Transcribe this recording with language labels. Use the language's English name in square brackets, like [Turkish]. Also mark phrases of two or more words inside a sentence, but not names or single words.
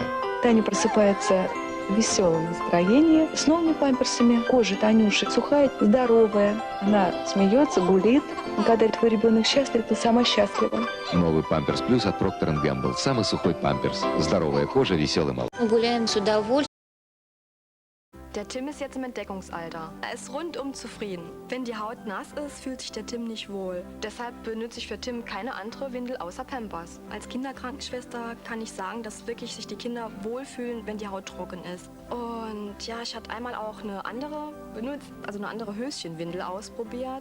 [Russian] Таня просыпается в веселом настроении, с новыми памперсами. Кожа Танюши сухая, здоровая. Она смеется, гулит. И когда твой ребенок счастлив, ты сама счастлива. Новый Pampers Plus от Procter & Gamble. Самый сухой памперс. Здоровая кожа, веселый малыш. Мы гуляем с удовольствием. [German] Der Tim ist jetzt im Entdeckungsalter. Er ist rundum zufrieden. Wenn die Haut nass ist, fühlt sich der Tim nicht wohl. Deshalb benutze ich für Tim keine andere Windel außer Pampers. Als Kinderkrankenschwester kann ich sagen, dass wirklich sich die Kinder wohlfühlen, wenn die Haut trocken ist. Und ja, ich hatte einmal auch eine andere benutzt, also eine andere Höschenwindel ausprobiert.